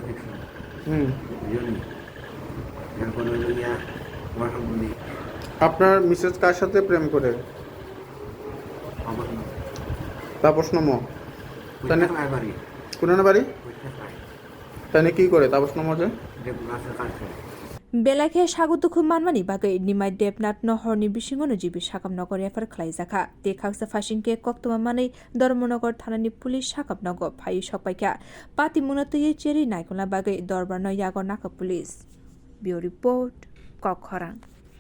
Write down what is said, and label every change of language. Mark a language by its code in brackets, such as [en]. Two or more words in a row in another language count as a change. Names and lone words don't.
[bn] এরপরে আমার সম্বন্ধে আপনার মিসেস কার সাথে প্রেম করে তাপস কোন বাড়ি তাই কি করে তাপস যে [trp] belakhe sago dukhu manmani bagai Nimai debnath no horni bisingono jibi sakamnogo refer khlaijaka te khaksa fasingke koktoma manai Dharmanagar thanani police sakamnogo phai sokpaikha pati munatui cheri naikona bagai dorbar no yago naka police bureau report khoroksa